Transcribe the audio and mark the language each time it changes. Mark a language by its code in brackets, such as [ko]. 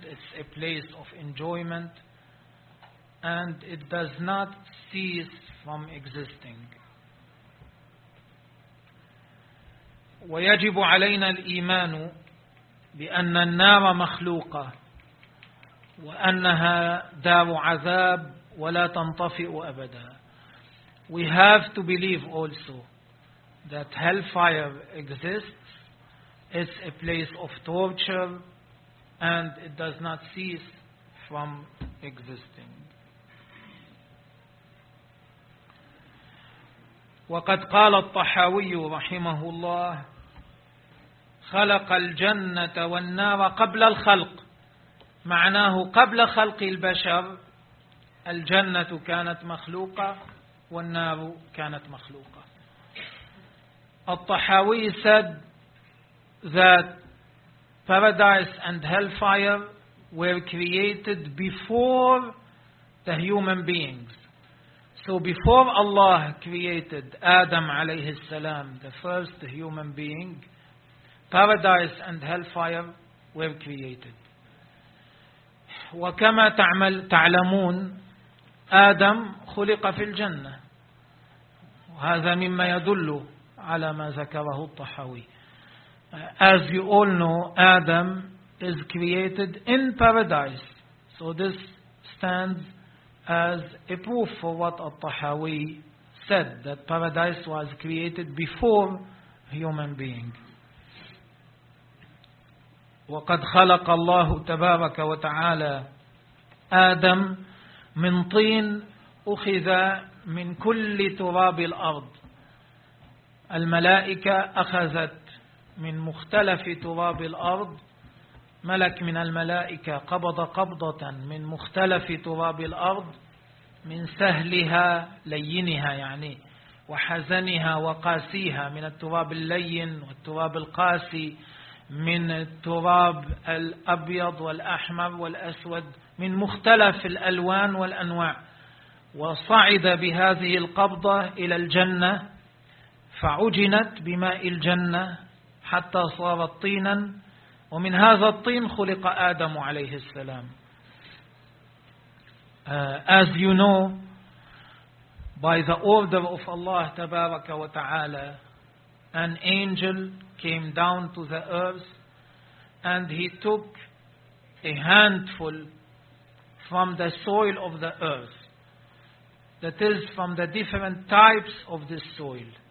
[en] It's a place of enjoyment. And it does not cease from existing. [ar] ويجب علينا الإيمان بأن النار مخلوقة وأنها دار عذاب ولا تنطفئ أبدا. [en] We have to believe also that hellfire exists. It's a place of torture and it does not cease from existing. [ar] وقد قال الطحاوي رحمه الله خلق الجنة والنار قبل الخلق معناه قبل خلق البشر الجنة كانت مخلوقة والنار كانت مخلوقة. [en] الطحاوي said that paradise and hellfire were created before the human beings. So before Allah created Adam [ar] عليه السلام, [en] the first human being, paradise and hellfire were created. [ar] وكما تعمل تعلمون آدم خلق في الجنة. وهذا مما يدل على ما ذكره الطحاوي. [en] As you all know, Adam is created in paradise. So this stands as a proof for what al-Tahawi said, that paradise was created before human being. [ar] وقد خلق الله تبارك وتعالى آدم من طين أخذ من كل تراب الأرض. الملائكة أخذت من مختلف تراب الأرض. ملك من الملائكة قبض قبضة من مختلف تراب الأرض, من سهلها لينها يعني وحزنها وقاسيها, من التراب اللين والتراب القاسي, من التراب الأبيض والأحمر والأسود, من مختلف الألوان والأنواع, وصعد بهذه القبضة إلى الجنة فعجنت بماء الجنة حتى صارت طينا, ومن هذا الطين خلق آدم عليه السلام. [en] As you know, by the order of Allah [ar] تبارك وتعالى, [en] an angel came down to the earth and he took a handful from the soil of the earth, that is from the different types of this soil.